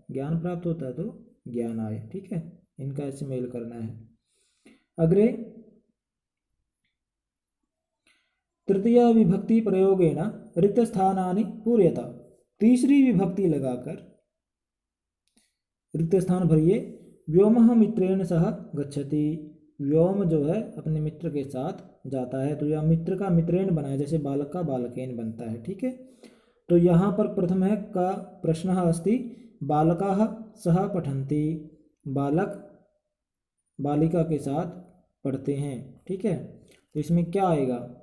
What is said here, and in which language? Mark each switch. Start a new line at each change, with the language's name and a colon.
Hindi: ज्ञान प्राप्त होता है, तो ज्ञानाय, ठीक है। इनका ऐसे मेल करना है।
Sanskrit: अग्रे तृतीय विभक्ति प्रयोगेण रिक्तस्थानानि पूर्यता।
Hindi: तीसरी विभक्ति लगाकर रिक्त स्थान भरिए।
Sanskrit: व्योमः मित्रेण सह गच्छति।
Hindi: व्योम जो है अपने मित्र के साथ जाता है, तो यह मित्र का मित्रेण बना है, जैसे बालक का बालकेन बनता है, ठीक है। तो यहाँ पर प्रथम है
Sanskrit: का प्रश्न अस्ति बालकाः सह पठन्ति।
Hindi: बालक बालिका के साथ पढ़ते हैं, ठीक है। तो इसमें क्या आएगा?